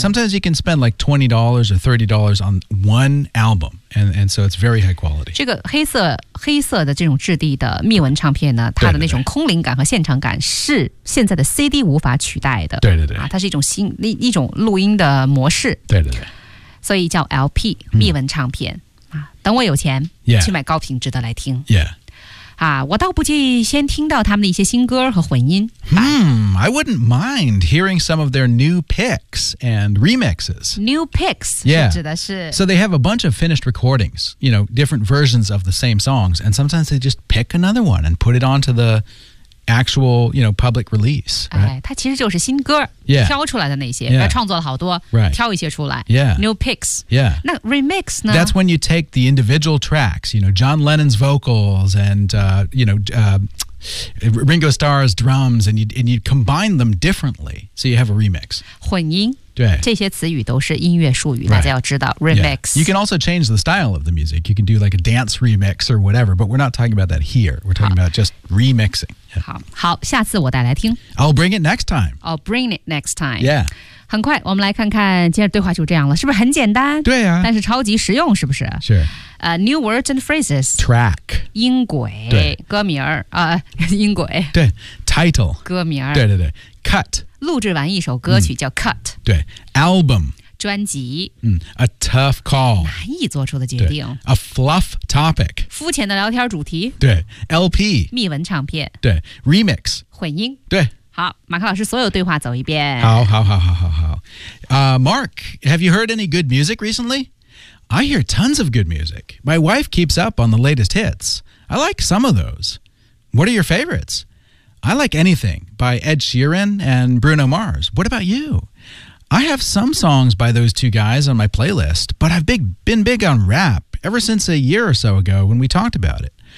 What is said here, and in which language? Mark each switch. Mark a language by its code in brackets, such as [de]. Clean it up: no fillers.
[en] Sometimes you can spend like $20 or $30 on one album. And so it's very high quality. [zh] 这个黑色的这种质地的密纹唱片呢，它的那种空灵感和现场感是现在的 CD 无法取代的。对对对。啊，它是一种新一种录音的模式。对对对。所以叫 LP 密纹唱片啊，等我有钱、 [en] yeah. [zh] 去买高品质的来听。 [en] Yeah. [zh] 啊，我倒不介意先听到他们的一些新歌和混音。 [en] I wouldn't mind hearing some of their new picks and remixes. New picks? Yeah. [zh] 指的是 [en] so they have a bunch of finished recordings, you know, different versions of the same songs, and sometimes they just pick another one and put it onto the actual, you know, public release. Right? [zh] 哎，它其实就是新歌 [en] yeah. [zh] 挑出来的那些，他、yeah. 创作了好多、 [en] right. [zh] 挑一些出来 [en] yeah. New picks. Yeah. [zh] 那 remix 呢 [en] That's when you take the individual tracks, you know, John Lennon's vocals and, you know,Ringo Starr's drums and you combine them differently so you have a remix [zh] 混音对这些词语都是音乐术语、right. 大家要知道 remix、 [en] yeah. You can also change the style of the music you can do like a dance remix or whatever but we're not talking about that here we're talking about just remixing、 [zh] yeah. 好好下次我带来听 [en] I'll bring it next time yeah [zh] 很快我们来看看今天对话就这样了是不是很简单对啊但是超级实用是不是是、 [en] New words and phrases Track [zh] 音轨对歌名、音轨 [en] 对 Title [zh] 歌名对对对 Cut 录制完一首歌曲叫 Cut、 [en] 对 Album [zh] 专辑、 [en] A tough call [zh] 难以做出的决定 [en] A fluff topic [zh] 肤浅的聊天主题 [en] 对 LP [zh] 密文唱片 [en] 对 Remix [zh] 混音对好，马克老师，所有对话走一遍。好，好，好，好，好，好。 [en] Mark, have you heard any good music recently? I hear tons of good music. My wife keeps up on the latest hits. I like some of those. What are your favorites? I like anything by Ed Sheeran and Bruno Mars. What about you? I have some songs by those two guys on my playlist, but I've been big on rap ever since a year or so ago when we talked about it.